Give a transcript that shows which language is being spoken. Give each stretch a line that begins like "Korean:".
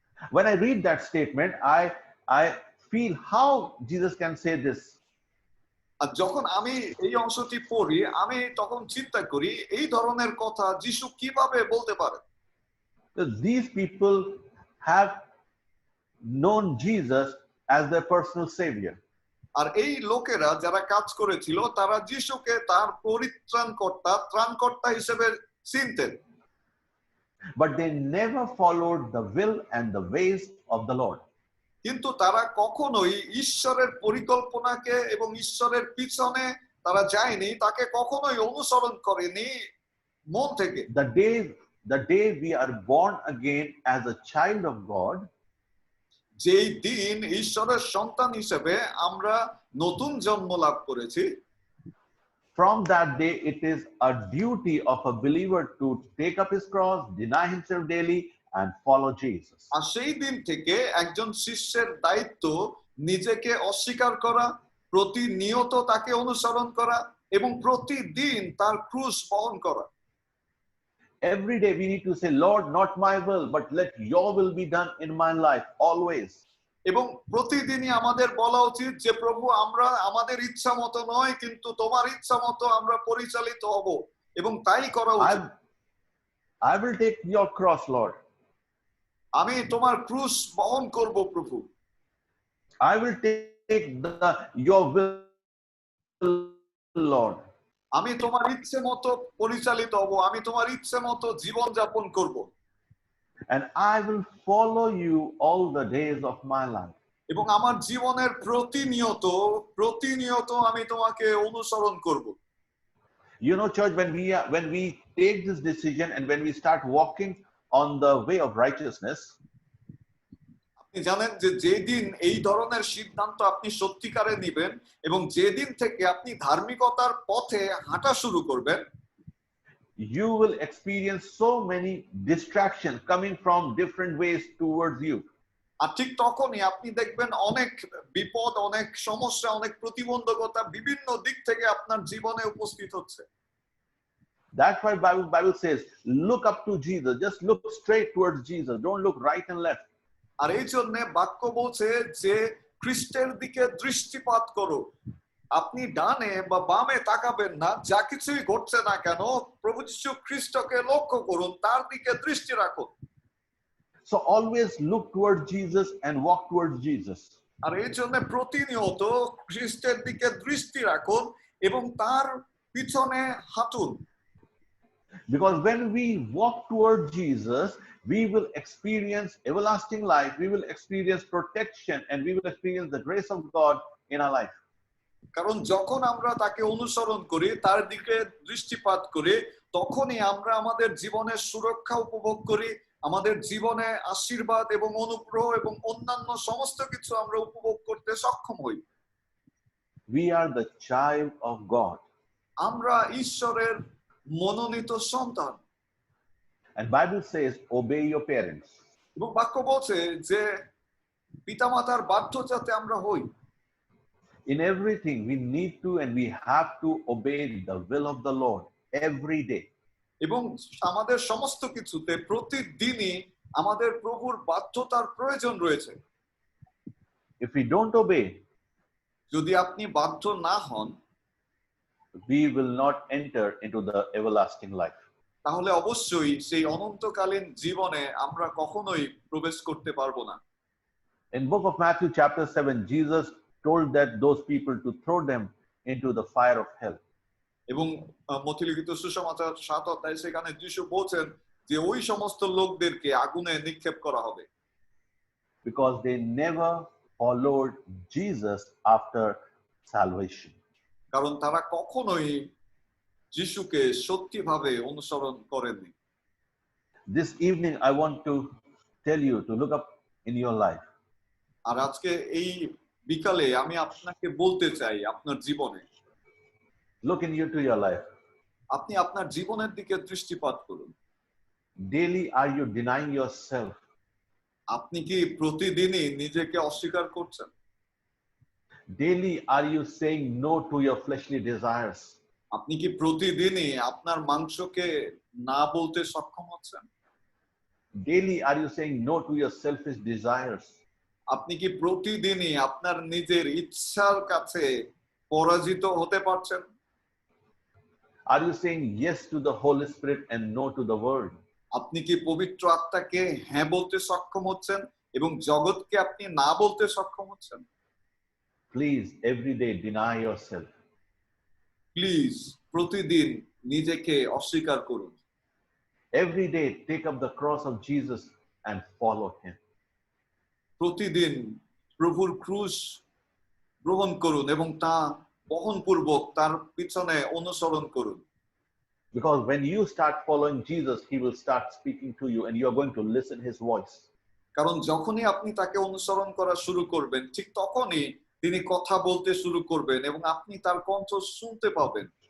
English: When I read that statement, I feel how Jesus can say this.
Bangla: আর যখন আমি এই অংশটি পড়ি আমি তখন চিন্তা করি এই ধরনের কথা যিশু কিভাবে বলতে পারে।
English: These people have known Jesus as their personal savior.
Bangla: আর এই লোকেরা যারা কাজ করেছিল তারা যিশুকে তার ত্রাণকর্তা হিসেবে চিনতেন।
English: But they never followed the will and the ways of the Lord.
Bangla: কিন্তু তারা কখনোই ঈশ্বরের পরিকল্পনাকে এবং ঈশ্বরের পিছনে তারা যায়নি, তাকে কখনোই অনুসরণ করেনি মন থেকে।
English: The day we are born again as a child of God,
Bangla: যেই দিন ঈশ্বরের সন্তান হিসেবে আমরা নতুন জন্ম লাভ করেছি,
English: from that day it is a duty of a believer to take up his cross, deny himself daily and follow Jesus.
Bangla: আর সেই দিন থেকে একজন শিষ্যের দায়িত্ব নিজেকে অস্বীকার করা, প্রতিনিয়ত তাকে অনুসরণ করা এবং প্রতিদিন তার ক্রুশ বহন করা।
English: Every day we need to say, Lord, not my will, but let your will be done in my life, always.
Bangla: এবং প্রতিদিনই আমাদের বলা উচিত যে প্রভু আমরা আমাদের ইচ্ছা মতো নয় কিন্তু তোমার ইচ্ছা মতো আমরা পরিচালিত হব এবং তাই করা উচিত।
English: I will take your cross, Lord.
Bangla: আমি তোমার ক্রুশ বহন করব প্রভু।
English: I will take your will, Lord.
Bangla: আমি তোমার ইচ্ছে মতো পরিচালিত হব, আমি তোমার ইচ্ছে মতো জীবন যাপন করব।
English: And I will follow you all the days of my life.
Bangla: এবং আমার জীবনের প্রতিনিয়ত আমি তোমাকে অনুসরণ করব।
English: You know, church, when we take this decision and when we start walking on the way of righteousness,
Bangla: আপনি জানেন যে যেদিন এই ধরনের সিদ্ধান্ত আপনি সত্যিকারে নেবেন এবং যেদিন থেকে আপনি ধার্মিকতার পথে হাঁটা শুরু করবেন,
English: you will experience so many distractions coming from different ways towards you.
Bangla: আর ঠিক তখনই আপনি দেখবেন অনেক বিপদ, অনেক সমস্যা, অনেক প্রতিবন্ধকতা বিভিন্ন দিক থেকে আপনার জীবনে উপস্থিত হচ্ছে।
English: That's why Bible says, look up to Jesus. Just look straight towards Jesus. Don't look right and left.
Bangla: আর এই জন্য বাক্য বলছে যে খ্রিস্টের দিকে দৃষ্টিপাত করো। আপনি ডানে বা বামে তাকাবেন না, যা কিছুই ঘটছে না কেন প্রভু যীশু খ্রিস্টকে লক্ষ্য করুন, তার দিকে দৃষ্টি রাখুন।
English: So always look towards Jesus and walk towards Jesus.
Bangla: আর এই জন্য প্রতিনিয়ত খ্রিস্টের দিকে দৃষ্টি রাখুন এবং তার পিছনে হাঁটুন।
English: Because when we walk towards Jesus, we will experience everlasting life, we will experience protection, and we will experience the grace of God in our life.
Bangla: কারণ যখন আমরা তাকে অনুসরণ করি, তার দিকে দৃষ্টিপাত করি, তখনই আমরা আমাদের জীবনের সুরক্ষা উপভোগ করি, আমাদের জীবনে আশীর্বাদ এবং অনুগ্রহ এবং অন্যান্য সমস্ত কিছু আমরা উপভোগ করতে সক্ষম হই।
English: We are the child of God.
Bangla: আমরা ঈশ্বরের মনোনীত সন্তান।
English: And Bible says, obey your parents.
Bangla: এবং বাক্য বলছে যে পিতামাতার বাধ্য যাতে আমরা হই।
English: In everything, we need to and we have to obey the will of the Lord every day.
Bangla: এবং আমাদের সমস্ত কিছুতে প্রতিদিনই আমাদের প্রভুর বাধ্যতার প্রয়োজন রয়েছে।
English: If we don't obey,
Bangla: যদি আপনি বাধ্য না হন,
English: we will not enter into the everlasting life.
Bangla: তাহলে অবশ্যই সেই অনন্তকালীন জীবনে আমরা কখনোই প্রবেশ করতে পারবো না।
English: In book of Matthew chapter 7, Jesus told that those people to throw them into the fire of hell.
Bangla: এবং মথি লিখিত সুসমাচার 7 অধ্যায় সেখানে যিশু বলেন যে ওই সমস্ত লোকদেরকে আগুনে নিক্ষেপ করা হবে।
English: Because they never followed Jesus after salvation.
Bangla: কারণ তারা কখনোই যিশুকে সত্যিভাবে অনুসরণ করেননি।
English: This evening I want to tell you to look up in your life.
Bangla: আর আজকে এই বিকালে আমি আপনাকে বলতে চাই আপনার জীবনে,
English: Look into your life.
Bangla: আপনি আপনার জীবনের দিকে দৃষ্টিপাত করুন।
English: Daily are you denying yourself?
Bangla: আপনি কি প্রতিদিনই নিজেকে অস্বীকার করছেন?
English: Daily are you saying no to your fleshly desires?
Bangla: আপনি কি প্রতিদিনই আপনার মাংসকে না বলতে সক্ষম হচ্ছেন?
English: Daily are you saying no to your selfish desires?
Bangla: আপনি কি প্রতিদিনই আপনার নিজের ইচ্ছার কাছে পরাজিত হতে পারছেন?
English: Are you saying yes to the Holy Spirit and no to the world?
Bangla: আপনি কি পবিত্র আত্মাকে হ্যাঁ বলতে সক্ষম হচ্ছেন এবং জগৎকে আপনি না বলতে সক্ষম হচ্ছেন?
English: Please, every day deny yourself.
Bangla: Please প্রতিদিন নিজেকে অস্বীকার করুন।
English: Every day take up the cross of Jesus and follow him.
Bangla: প্রতিদিন প্রভুর ক্রুশ গ্রহণ করুন এবং তা বহনপূর্বক তার পিছনে অনুসরণ করুন।
English: Because when you start following Jesus, he will start speaking to you and you are going to listen his voice.
Bangla: কারণ যখনই আপনি তাকে অনুসরণ করা শুরু করবেন, ঠিক তখনই তিনি কথা বলতে শুরু করবেন এবং আপনি তার কণ্ঠ শুনতে পাবেন।